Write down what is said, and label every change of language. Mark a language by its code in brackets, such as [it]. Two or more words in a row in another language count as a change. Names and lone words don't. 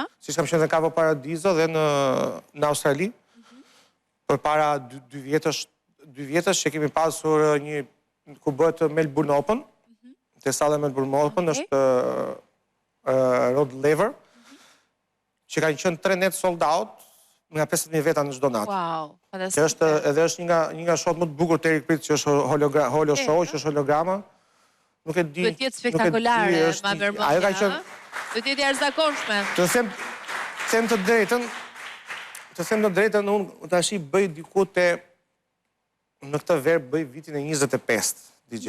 [sq] Siç kam qenë në Cavo Paradiso dhe në Australi. Përpara 2 vjetësh që kemi pasur një ku bëhet Melbourne Open. Te salla Melbourne Open është Rod Laver, që kanë qenë 3 net [en] sold out [sq] nga 50.000 veta në çdo natë. Wow, fantastik. Edhe është një nga show më të bukur të Erik Pritz, që është [en] holo show, [sq] që është holograma. Nuk e di. Duhet të jetë spektakolare, ma vërmendje. Ajo ka qenë. Duhet të jetë jashtëzakonshme. Të them të drejtën, unë tash I bëj diku në këtë verë bëj vitin e 25 DJ.